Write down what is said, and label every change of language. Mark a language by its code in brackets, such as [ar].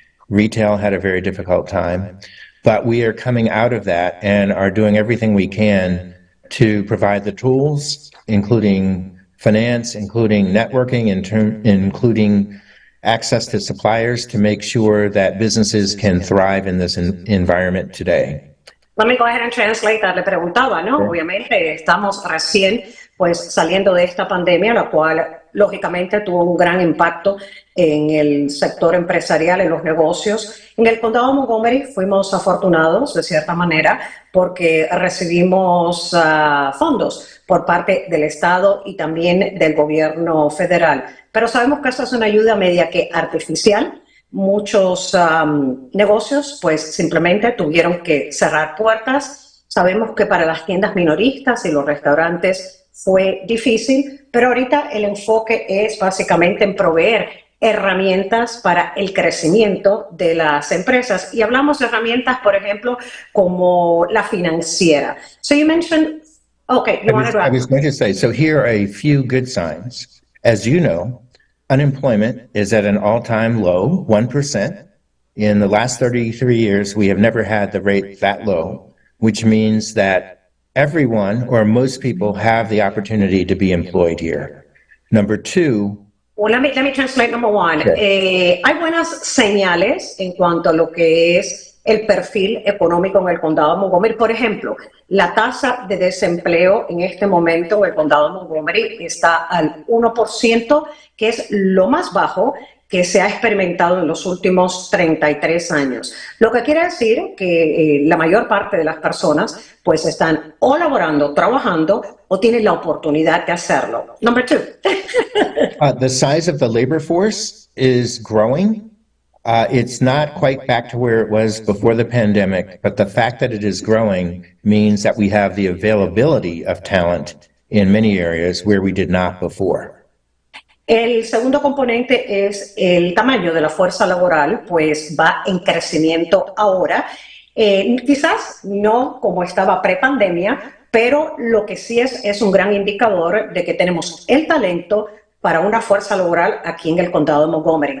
[en] Retail had a very difficult time. But we are coming out of that and are doing everything we can to provide the tools, including finance, including networking, including access to suppliers to make sure that businesses can thrive in this environment today. Let me go ahead and translate. [es] Le preguntaba, ¿no? Obviamente estamos recién pues saliendo de esta pandemia, la cual lógicamente tuvo un gran impacto en el sector empresarial, en los negocios. En el condado de Montgomery fuimos afortunados de cierta manera porque recibimos fondos por parte del Estado y también del gobierno federal. Pero sabemos que esta es una ayuda media que artificial. Muchos negocios pues simplemente tuvieron que cerrar puertas. Sabemos que para las tiendas minoristas y los restaurantes fue difícil, pero ahorita el enfoque es básicamente en proveer herramientas para el crecimiento de las empresas. Y hablamos de herramientas, por ejemplo, como la financiera. [en] So you mentioned, okay, you wanted to... I was going to say, so here are a few good signs. As you know, unemployment is at an all-time low, 1%. In the last 33 years, we have never had the rate that low, which means that everyone or most people have the opportunity to be employed here. Number two. Well, let me translate number one. Okay. [es] Hay buenas señales en cuanto a lo que es el perfil económico en el condado de Montgomery. Por ejemplo, la tasa de desempleo en este momento en el condado de Montgomery está al 1%, que es lo más bajo que se ha experimentado en los últimos 33 años. Lo que quiere decir que la mayor parte de las personas pues están o laborando, trabajando o tienen la oportunidad de hacerlo. [en] Number two. The size of the labor force is growing. It's not quite back to where it was before the pandemic, but the fact that it is growing means that we have the availability of talent in many areas where we did not before. [es] El segundo componente es el tamaño de la fuerza laboral, pues va en crecimiento ahora. Quizás no como estaba pre-pandemia, pero lo que sí es un gran indicador de que tenemos el talento para una fuerza laboral aquí en el condado de Montgomery.